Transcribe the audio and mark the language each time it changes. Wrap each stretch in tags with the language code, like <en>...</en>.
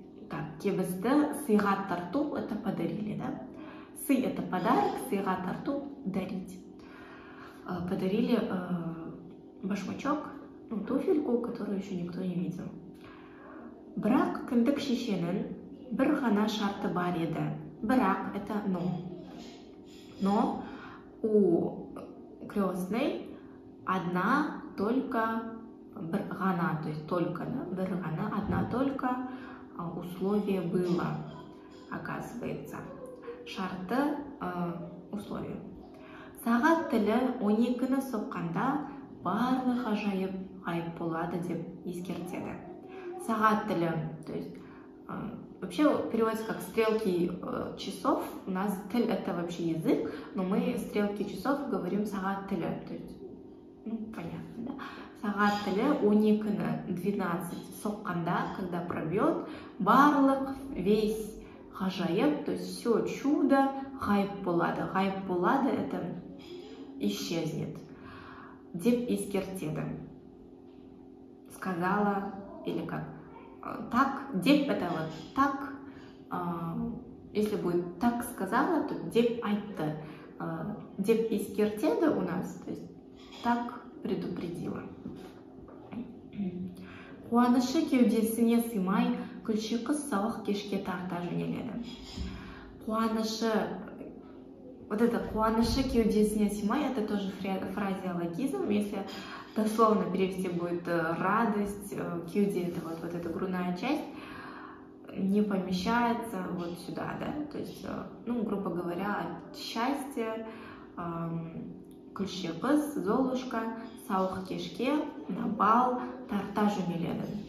<ru>Так,</ru> <kk>кебісті сыйға тарту</kk> <ru>это подарили, да? Сый это подарок, сыйға тарту дарить. Подарили башмачок, ну, туфельку, которую еще никто не видел.</ru> <kk>Бірақ кіндік шешенің бір ғана шарты бар еді.</kk> <ru>Бірақ это но. Но у крестной одна только бір ғана, то есть только, да, бір ғана, одна только условие было. оказывается. Шарты, условия.</ru> <kk>Сағат тілі 12-ні соққанда барлық ғажайып ғайып болады деп ескертеді.</kk> <ru>Сағат тілі, то есть вообще переводится как стрелки часов. У нас тіл это вообще язык, но мы стрелки часов говорим сағат тілі, то есть, понятно, да?</ru> <kk>Сағат тілі 12-ні</kk> <ru>12 соққанда, когда пробьет, барлық весь ғажайып, то есть все чудо</ru> <kk>ғайып болады. Ғайып болады</kk> <ru>это исчезнет.</ru> <kk>Деп ескертеді.</kk> <ru>Сказала, или как? Так, деп это вот так. Если будет так сказала, то деп айтты.</ru> <kk>Деп ескертеді</kk> <ru>у нас, то есть так предупредила.</ru> <kk>Қуанышы кеудесіне сыймай, күлші қыз сауық кешке тарта жөнеледі.</kk> <ru>Қуанышы, вот это</ru> <kk>қуанышы кеудесіне сыймай,</kk> <ru>это тоже фразеологизм. Если дословно перевести будет радость, кеуде, это вот эта грудная часть, не помещается вот сюда, да, то есть, грубо говоря, от счастья, күлші қыз, Золушка,</ru> <kk>сауық кешке</kk> <ru>на бал</ru> <kk>тарта жөнеледі.</kk>